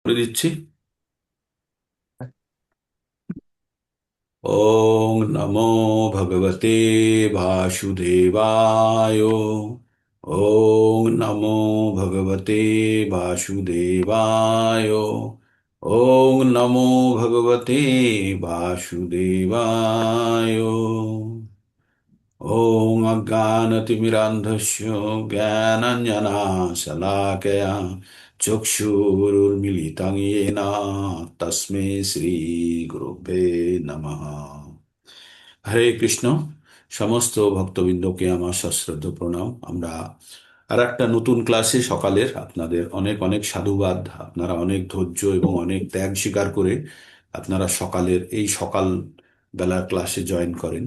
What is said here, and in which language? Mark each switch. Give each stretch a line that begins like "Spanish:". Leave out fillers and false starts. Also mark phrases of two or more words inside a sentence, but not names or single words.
Bangla: করে দিচ্ছি।
Sanskrit: ওং নমো ভগবতে বাসুদেবায়। ওং নমো ভগবতে বাসুদেবায়। ওং নমো ভগবতে বাসুদেবায়। ॐ अज्ञानतिमिरान्धस्य ज्ञानाञ्जनाशलाकया चक्षुरुन्मीलितं येन तस्मै শ্রীগুরুবে নমঃ। হরে কৃষ্ণ।
Bangla: সমস্ত ভক্তবৃন্দকে আমার সশ্রদ্ধ প্রণাম। আমরা আর একটা নতুন ক্লাসে সকালের আপনাদের অনেক অনেক সাধুবাদ। আপনারা অনেক ধৈর্য এবং অনেক ত্যাগ স্বীকার করে আপনারা সকালের এই সকাল বেলার ক্লাসে জয়েন করেন।